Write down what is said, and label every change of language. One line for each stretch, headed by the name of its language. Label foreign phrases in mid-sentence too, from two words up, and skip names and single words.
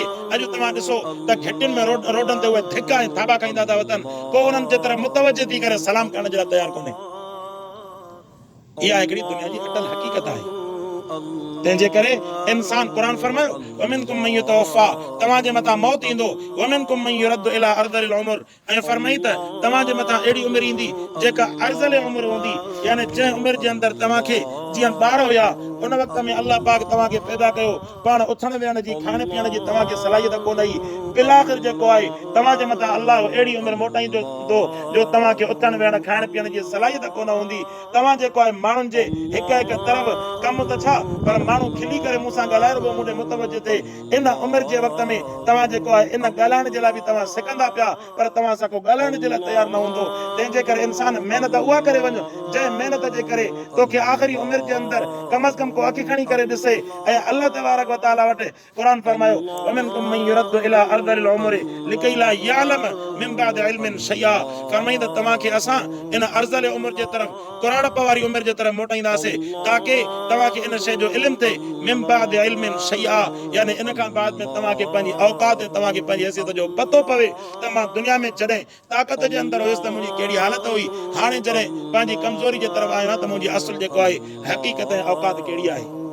Sindhi: अॼु तव्हां ॾिसो त घिटियुनि में रोडनि ते उहे धिका ऐं थाबा खाईंदा था वञनि, को उन्हनि जे तरफ़ मुतवजह थी करे सलाम करण जे लाइ तयारु कोन्हे। इहा हिकिड़ी दुनिया जी अटल हक़ीक़त आहे। तंहिंजे करे इंसान क़ुर फरमायो
Arabic: ومنكم من يتوفى,
Sindhi: तव्हांजे मथां मौत ईंदो,
Arabic: ومنكم من يرد إلى أرذل العمر,
Sindhi: ऐं फरमाई त तव्हांजे मथां अहिड़ी उमिरि ईंदी जेका अर्ज़ल उमिरि हूंदी, यानी जंहिं उमिरि जे अंदरि तव्हांखे जीअं ॿार हुया उन वक़्त में अल्लाह पाक तव्हांखे पैदा कयो, पाण उथण वेहण जी, खाइण पीअण जी तव्हांखे सलाहियत कोन आई, बिलाख़िर जेको आहे तव्हांजे मथां अल्लाह अहिड़ी उमिरि मोटाईंदो जो तव्हांखे उथण वेहण खाइण पीअण जी सलाहियत कोन हूंदी। तव्हां जेको आहे माण्हुनि जे हिकु तरफ़ कमु त छा, पर माण्हू खिली करे मूंसां ॻाल्हाए रुगो मुंहिंजे मुतवजह ते, इन उमिरि जे वक़्त में तव्हां जेको आहे इन ॻाल्हाइण जे लाइ बि तव्हां सिखंदा पिया, पर तव्हां सां को ॻाल्हाइण जे लाइ तयारु न हूंदो। तंहिंजे करे इंसान महिनत उहा करे वञ जंहिं महिनत जे करे तोखे आख़िरी उमिरि जे अंदरि कम अज़ कम को अखि खणी करे ॾिसे। ऐं अल्लाह
Arabic: تبارك وتعالى
Sindhi: वटि क़ुर फरमायो
Arabic: ومنكم من يرد إلى أرذل العمر لكي لا يعلم من بعد علم شيئا,
Sindhi: फरमाईंदा तव्हांखे असां इन अर्ज़ल उमिरि जे तरफ़, करोड़प वारी उमिरि जे तरफ़ मोटाईंदासीं, ताकि तव्हांखे इन शइ जो इल्मु थिए,
Arabic: من بعد علم شيئا,
Sindhi: यानी इन खां बाद में तव्हांखे पंहिंजी औकात ऐं तव्हांखे पंहिंजी हैसियत जो पतो पवे त मां दुनिया में जॾहिं ताक़त जे अंदरि हुयुसि त मुंहिंजी कहिड़ी हालत हुई, हाणे जॾहिं पंहिंजी कमज़ोरी जे तरफ़ आहियां त मुंहिंजी असुल जेको आहे हक़ीक़त ऐं औकात कहिड़ी आहे।